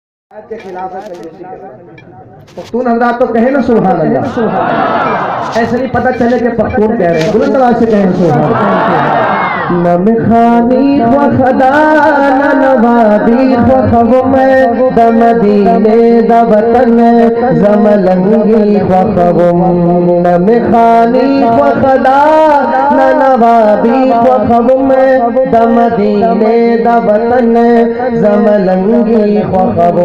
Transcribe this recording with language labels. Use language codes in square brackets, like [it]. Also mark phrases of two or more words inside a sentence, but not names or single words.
[ur] کے خلاف ہے کنجوسی کرنا۔ پختون حضرات تو کہے نا [ar] سبحان اللہ، [ur] ایسے نہیں پتہ چلے کہ پختون کہہ رہے ہیں، بلند آواز سے کہیں [ar] سبحان اللہ۔ [ps] نہ مخانی و خدا نہ نوادی و خوم دا مدینے دا وطن زملنگی و خوم، نہ مخانی و خدا نہ نوادی و خوم دا مدینے دا وطن زملنگی و خوم۔